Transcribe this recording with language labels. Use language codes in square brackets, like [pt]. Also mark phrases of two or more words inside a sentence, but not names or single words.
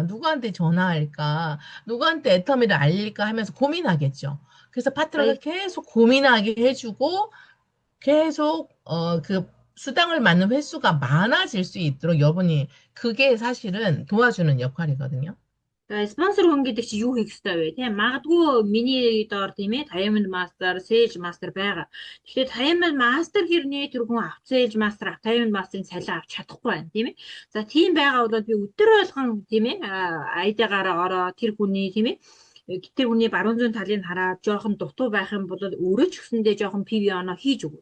[ko] 누구한테 전화할까? 누구한테 애터미를 알릴까 하면서 고민하겠죠. 그래서 파트너가 계속 고민하게 해주고 계속 그 수당을 맞는 횟수가 많아질 수 있도록 여러분이 그게 사실은 도와주는 역할이거든요. [mn] Спонсор хүн гэдэг чинь юу хийх ёстой вэ? Тийм магадгүй миний доор тийм ээ Diamond Master, Sage Master байгаа. Тэгэхээр Diamond Master хэрнээ тэр хүн авч Sage Master, Diamond Master-ын цалин авч чадахгүй байна, тийм ээ. За тийм байгаа бол би өдөр болгон тийм ээ ID-гаараа ороо тэр хүний тийм ээ тэр хүний баруун зүүн талыг хараад жоохон дутуу байх юм бол өөрөө ч гэсэндээ жоохон PV оноо хийж өгөө.